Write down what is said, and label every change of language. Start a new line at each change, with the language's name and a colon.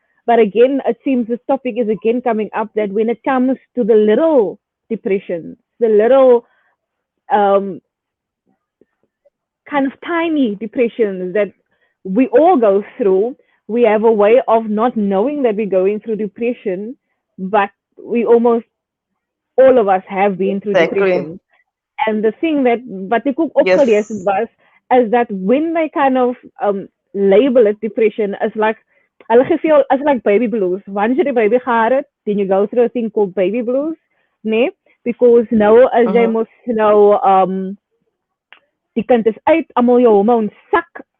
English: But again, it seems this topic is again coming up that when it comes to the little depression, the little um, kind of tiny depressions that we all go through, we have a way of not knowing that we're going through depression, but we almost all of us have been through Exactly. depression. And the thing that
Afrikaans: wat ek ook opgelees het
English: Yes. was is that when they kind of label it depression as like
Afrikaans: hulle gee veel
English: as like baby blues. Once
Afrikaans: jy die baby gehad het,
English: then you go through a thing called baby blues, nee? Because
Afrikaans: nou as jy mos nou die kind is uit, almal jou hormones sak.